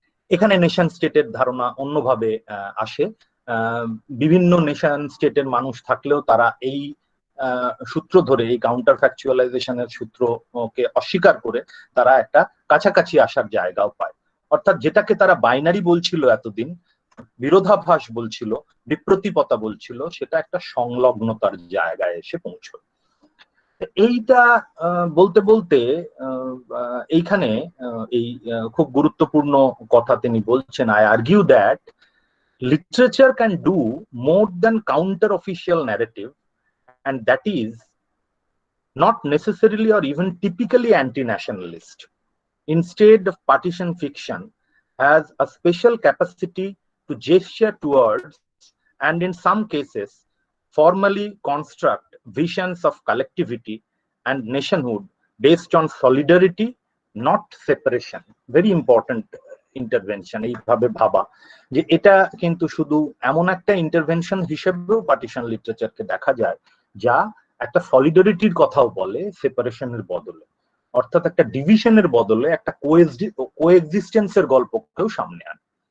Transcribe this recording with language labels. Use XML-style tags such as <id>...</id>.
<bn>এখানে নেশন স্টেটের ধারণা অন্যভাবে আসে। বিভিন্ন নেশন স্টেটের মানুষ থাকলেও তারা এই সূত্র ধরে, এই কাউন্টার ফ্যাকচুয়ালাইজেশনের সূত্রকে অস্বীকার করে তারা একটা কাছাকাছি আসার জায়গাও পায়। অর্থাৎ যেটাকে তারা বাইনারি বলছিল এতদিন, বিরোধাভাস বলছিল, বিপ্রতিপতা বলছিল, সেটা একটা সংলগ্নতার জায়গায় এসে পৌঁছয়। এইটা বলতে বলতে এইখানে এই খুব গুরুত্বপূর্ণ কথা তিনি বলছেন,</bn> <en>I argue that literature can do more than counter official narrative, and that is not necessarily or even typically anti-nationalist. Instead, of partition fiction has a special capacity to gesture towards, and in some cases formally construct, visions of collectivity and nationhood based on solidarity, not separation. Very important</en> <bn>intervention, এইভাবে ভাবা যে এটা কিন্তু শুধু এমন একটা intervention হিসেবেও partition লিটারেচারকে দেখা যায় যা একটা সলিডারিটির কথাও বলে সেপারেশনের বদলে, অর্থাৎ একটা ডিভিশনের বদলে একটা কোএক্সিস্টেন্সের গল্পকেও সামনে আনে।</bn>